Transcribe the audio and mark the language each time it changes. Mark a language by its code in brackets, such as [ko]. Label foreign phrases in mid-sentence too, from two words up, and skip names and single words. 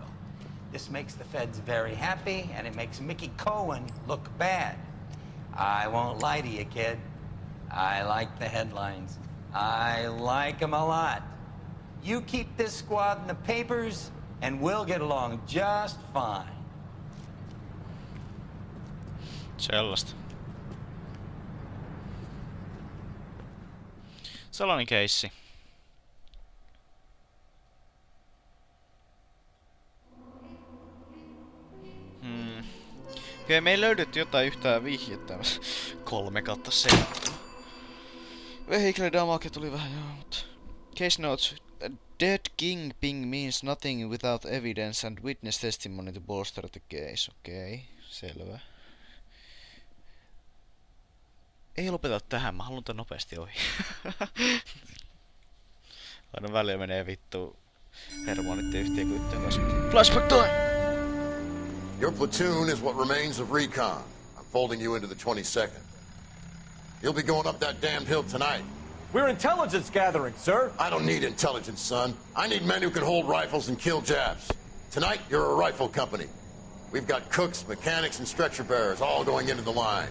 [en] This makes the feds very happy, and it makes Mickey Cohen look bad. I won't lie to you, kid. I like the headlines. I like them a lot. You keep this squad in the papers, and we'll get along just fine. [fi] Sellaista. Sellainen keissi. Okei, me ei löydetty jotain yhtään vihjettä. 3/7. [en] Vehicle damage [fi] tuli vähän joo, mutta... [en] Case notes. A dead kingpin means nothing without evidence and witness testimony to bolster the case. [fi] Okei, selvä. Ei lopeta tähän, mä haluan tän nopeasti ohi. Aina välillä menee vittu hermonitten yhteenkuitteen kanssa. [en] Flashback time! Your platoon is what remains of recon. I'm folding you into the 22nd. You'll be going up that damned hill tonight. We're intelligence gathering, sir. I don't need intelligence, son. I need men who can hold rifles and kill Japs. Tonight, you're a rifle company. We've got cooks, mechanics, and stretcher bearers all going into the line.